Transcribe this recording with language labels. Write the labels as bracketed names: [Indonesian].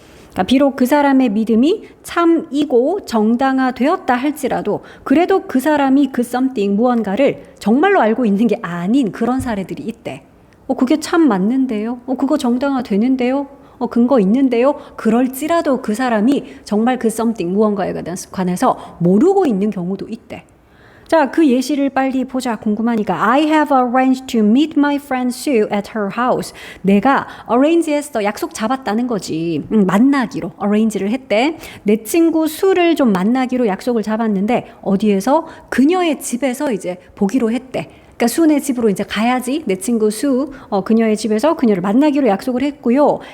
[Korean] 그러니까 비록 그 사람의 믿음이 참이고 정당화되었다 할지라도 그래도 그 사람이 그 something 무언가를 정말로 알고 있는 게 아닌 그런 사례들이 있대. 그게 참 맞는데요. 그거 정당화되는데요. 근거 있는데요. 그럴지라도 그 사람이 정말 그 something 무언가에 관해서 모르고 있는 경우도 있대. 자, 그 예시를 빨리 보자. 궁금하니까. [English] I have arranged to meet my friend Sue at her house. [Korean] 내가 arrange 했어. 약속 잡았다는 거지. 만나기로 arrange를 했대. 내 친구 수를 좀 만나기로 약속을 잡았는데 어디에서? 그녀의 집에서 이제 보기로 했대. 그러니까 수네 집으로 이제 가야지. 내 친구 수, 그녀의 집에서 그녀를 만나기로 약속을 했고요.